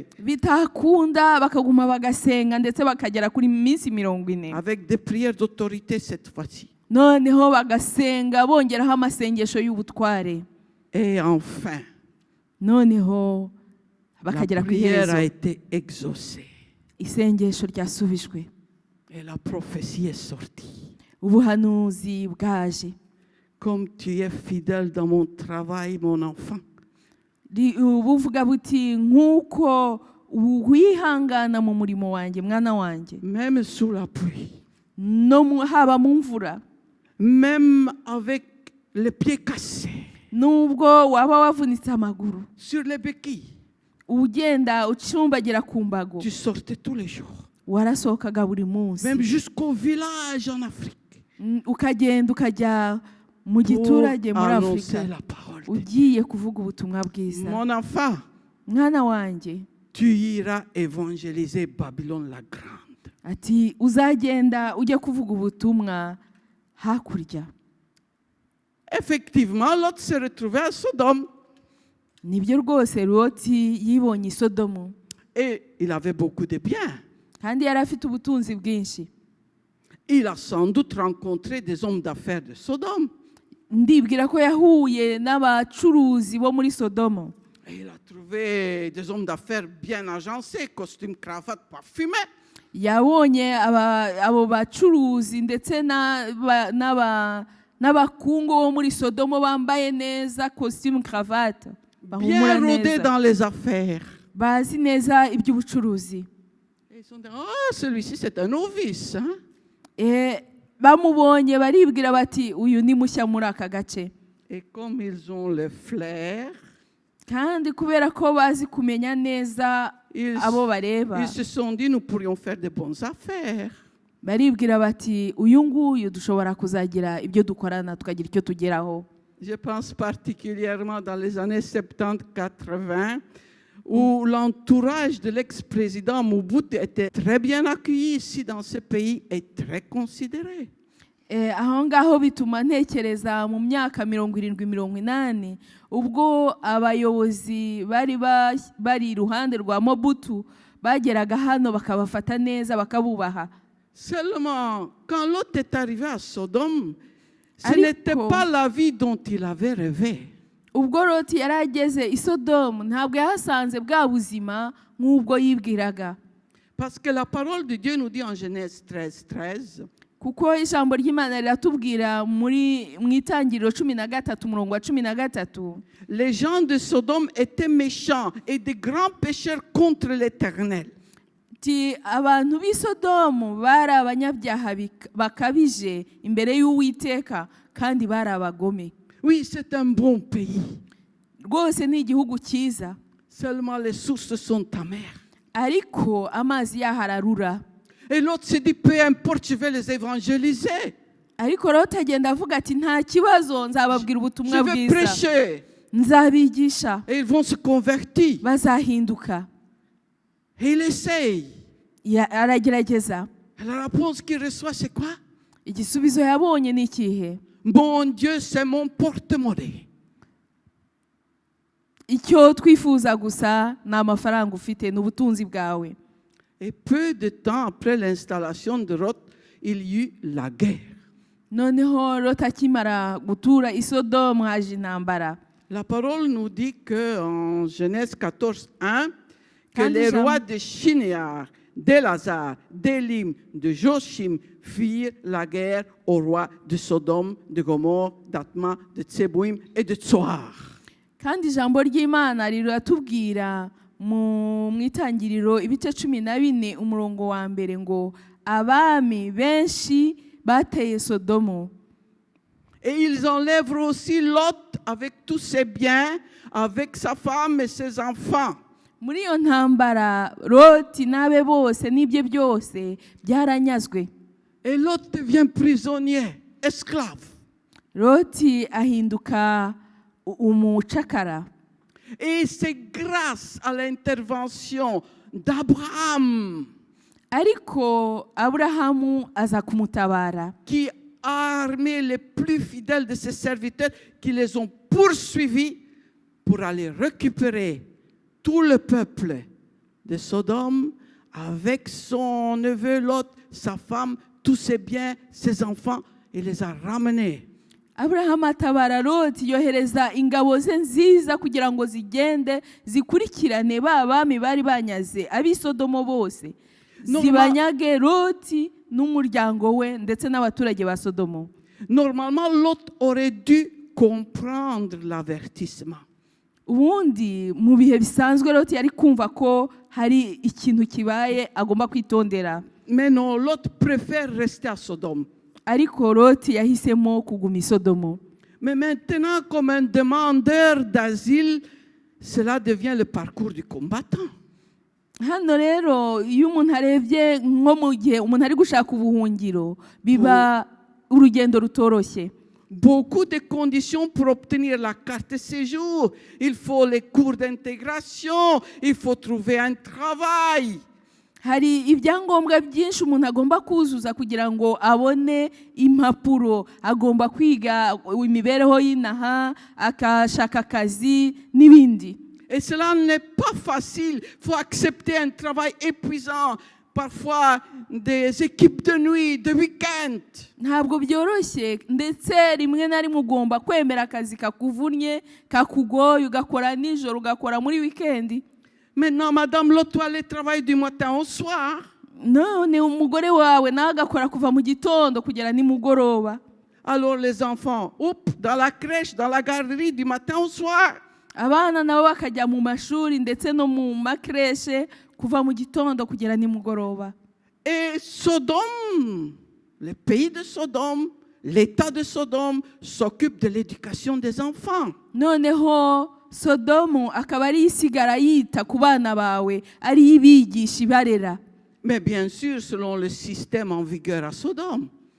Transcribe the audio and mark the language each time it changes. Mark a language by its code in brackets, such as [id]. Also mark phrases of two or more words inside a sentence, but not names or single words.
[rw] Bitakunda bakaguma bagasenga ndetse bakagera kuri minsi 40. [fr] Avec des prières d'autorité cette fois-ci. [rw] Noneho bagasenga bongeraho amasengesho y'ubutware. [fr] Et enfin, [rw] Noneho [fr] la [rw] bakagera ku [fr] prière a [rw] iherezo. [fr] été exaucée. [rw] Isengesho ryasubijwe. [fr] Et la prophétie est sortie. [rw] Ubuhanuzi bwaje. [fr] Comme tu es fidèle dans mon travail, mon enfant. [rw] Buvuga buti nk'uko wihangana mu murimo wanjye mwana wanjye, [fr] Même sous la pluie. [rw] no haba mu mvura, [fr] Même avec les pieds cassés. [rw] nubwo waba wavunitse amaguru, [fr] Sur les béquilles. [rw] ugenda ucumbagira ku mbago, [fr] Tu sortais tous les jours. [rw] warasohokaga buri munsi, [fr] Même jusqu'au village en Afrique. [rw] ukagenda ukajya mu giturage muri [fr] annoncer [rw] Afurika [fr] la parole de Dieu. [rw] ugiye kuvuga ubutumwa bwiza. [fr] Mon enfant, [rw] Mwana wanjye, [fr] tu iras évangéliser Babylone la grande. [rw] ati uzagenda ujye kuvuga ubutumwa hakurya. [fr] Effectivement, Lot s'est retrouvé à Sodome. [rw] Nibyo rwose Loti yibonye i Sodomu, [fr] Et il avait beaucoup de biens. [rw] kandi yari afite ubutunzi bwinshi. [fr] Il a sans doute rencontré des hommes d'affaires de Sodome. [rw] Ndibwira ko yahuye n'abacuruzi bo muri Sodomu. [fr] Et il a trouvé des hommes d'affaires bien agencés, costumes, cravates, parfumés. [rw] Yabonye abo bacuruzi ndetse n'abakungu bo muri Sodomu bambaye neza [fr] costume cravate, [rw] bahumura [fr] Bien rodés [rw] neza, [fr] dans les affaires. [rw] bazi neza iby'ubucuruzi. [fr] Et ils se sont dit, oh, celui-ci c'est un novice. Hein? [rw] Bamubonye baribwira bati uyu ni mushya muri aka gace. [fr] Et comme ils ont le flair, [rw] Kandi kubera ko bazi kumenya neza abo bareba, [fr] ils se sont dit, nous pourrions faire de bonnes affaires. [rw] baribwira bati uyu nguyu dushobora kuzagira ibyo dukorana tukagira icyo tugeraho. [fr] Je pense particulièrement dans les années 70-80, où l'entourage de l'ex-président Mobutu était très bien accueilli ici dans ce pays et très considéré. [rw] Aho ngaho bituma ntekereza mu myaka 70-80 ubwo abayobozi bari iruhande rwa Mobutu bageraga hano bakabafata neza bakabubaha. [fr] Seulement, quand Lot est arrivé à Sodome, ce n'était pas la vie dont il avait rêvé. [rw] Ubwo Loti yari ageze i Sodomu ntabwo yahasanze bwa buzima nk'ubwo yibwiraga. [fr] Parce que la parole de Dieu nous dit en Genèse 13, [rw] kuko ijambo ry'Imana riratubwira mu itangiriro 13:13, [fr] les gens de Sodome étaient méchants et de grands pécheurs contre l'Éternel. [rw] Abantu b'i Sodomu bari abanyabyaha bakabije imbere y'Uwiteka kandi bari abagome. [fr] Oui, c'est un bon pays. [rw] Rwose ni igihugu cyiza. [fr] Seulement les sources sont amères. [rw] Ariko amazi yahararura. [fr] Et l'autre se dit, peu importe, je vais les évangéliser. [rw] Ariko Loti agenda avuga ati nta kibazo nzababwira ubutumwa bwiza. [fr] Je vais prêcher. [rw] nzabigisha [fr] et ils vont se convertir. [rw] bazahinduka. [fr] Et il essaye. [rw] Aragerageza. [fr] Et la réponse qu'il reçoit, c'est quoi? [rw] Igisubizo yabonye ni ikihe? [fr] Mon Dieu, c'est mon porte-monnaie. [rw] Icyo twifuza gusa ni amafaranga ufite, ni ubutunzi bwawe. [fr] Et peu de temps après l'installation de Lot, il y eut la guerre. [rw] Noneho Loti akimara gutura i Sodomu haje intambara. [fr] La parole nous dit qu'en Genèse 14, 1, que Quand les nous rois sommes- de Shinéar, d'Elazar, d'Élim, de Jochim firent la guerre aux rois de Sodome, de Gomorre, d'Atma, de Tseboïm et de Tsoar. [rw] Kandi ijambo ry'Imana riratubwira mu itangiriro ibice 14 umurongo wa mbere ngo abami benshi bateye Sodomu. [fr] Et ils enlèvent aussi Lot avec tous ses biens, avec sa femme et ses enfants. [rw] Muri iyo ntambara Loti n'abe bose n'ibye byose byaranyazwe. [fr] Et Lot devient prisonnier, esclave. [rw] Loti ahinduka umucakara. [fr] Et c'est grâce à l'intervention d'Abraham [rw] Ariko Aburahamu aza kumutabara, [fr] qui a armé les plus fidèles de ses serviteurs, qui les ont poursuivis pour aller récupérer tout le peuple de Sodome avec son neveu Lot, sa femme, tous ses biens, ses enfants. Il les a ramenés. [rw] Aburahamu atabara Loti, yohereza ingabo ze nziza kugira ngo zigende zikurikirane ba bami bari banyaze ab'i Sodomo bose, zibanyage Loti n'umuryango we ndetse n'abaturage ba Sodomo. [fr] Normalement, Lot aurait dû comprendre l'avertissement. [rw] Ubundi mu bihe bisanzwe Loti yari kumva ko hari ikintu kibaye agomba kwitondera. [fr] Mais non, Lot préfère rester à Sodome. [rw] Ariko Loti yahisemo kuguma i Sodomo. [fr] Mais maintenant, comme un demandeur d'asile, cela devient le parcours du combattant. [rw] Hano rero iyo umuntu arebye nko mu gihe umuntu ari gushaka ubuhungiro biba urugendo rutoroshye. [fr] Beaucoup de conditions pour obtenir la carte de séjour. Il faut les cours d'intégration, il faut trouver un travail. [rw] Hari ibyangombwa byinshi umuntu agomba kuzuza kugira ngo abone impapuro, agomba kwiga imibereho y'inaha, akashaka akazi n'ibindi. [fr] Et cela n'est pas facile. Il faut accepter un travail épuisant, parfois des équipes de nuit, de week-end. [rw] Ntabwo byoroshye, ndetse rimwe na rimwe ugomba kwemera akazi kakuvunnye, kakugoye, ugakora nijoro, ugakora muri weekend. [fr] Maintenant, Madame Lot doit aller travailler du matin au soir. [rw] None umugore wawe nawe agakora kuva mu gitondo kugera nimugoroba. [fr] Alors les enfants, dans la crèche, dans la garderie, du matin au soir. [rw] Abana nabo bakajya mu mashuri ndetse no mu makreshe kuva mu gitondo kugera nimugoroba. [fr] Et Sodome, le pays de Sodome, l'État de Sodome s'occupe de l'éducation des enfants. [rw] Noneho Sodomu akaba ari isigara yita ku bana bawe, ari ibigisha ibarera. [fr] Mais bien sûr, selon le système en vigueur à Sodome.